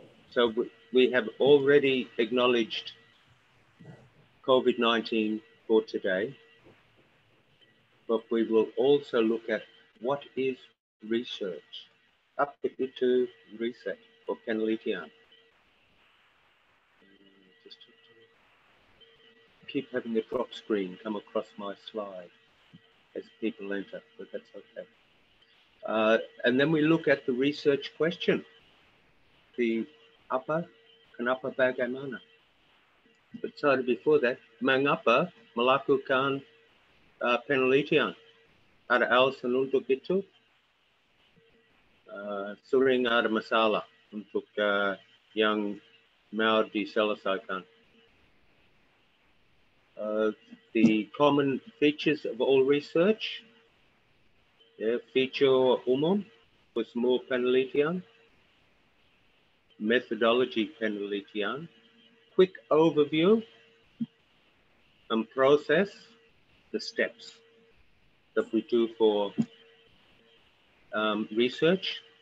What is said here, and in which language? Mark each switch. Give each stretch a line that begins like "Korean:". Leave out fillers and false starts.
English: So we have already acknowledged COVID-19 for today, but we will also look at what is research.
Indonesian: Apa itu riset atau penelitian?
English: Just keep having the drop screen come across my slide as people enter, but that's okay. And then we look at the research question.
Indonesian: The apa, kenapa, bagaimana.
English: But sorry, before that,
Indonesian: mengapa melakukan penelitian? ada alasan untuk itu. Sering ada masalah untuk yang mau diselesaikan.
English: The common features of all research, feature umum for
Indonesian: semua penelitian,
English: methodology penelitian, quick overview, and process, the steps that we do for research.